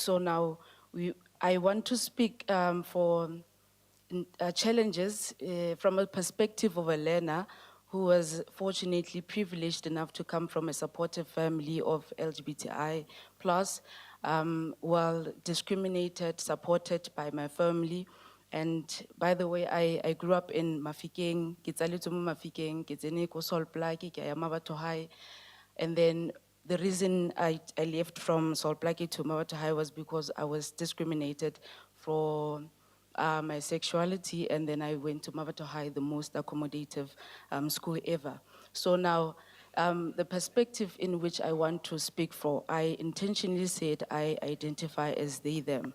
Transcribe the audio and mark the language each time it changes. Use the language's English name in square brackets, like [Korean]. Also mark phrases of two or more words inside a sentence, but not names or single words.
[English] So now I want to speak for challenges from a perspective of a learner who was fortunately privileged enough to come from a supportive family of LGBTI+. well discriminated, supported by my family. And by the way, I grew up in Mafikeng, [Tswana] ke tsaletswe mo Mafikeng, ke tsene ko Solplaatje, ke ya Mmabatho High. [English] And then the reason I left from Solplaatje to Mmabatho High was because I was discriminated for my sexuality, and then I went to Mmabatho High, the most accommodative school ever. So now, the perspective in which I want to speak for, I intentionally said I identify as they, them.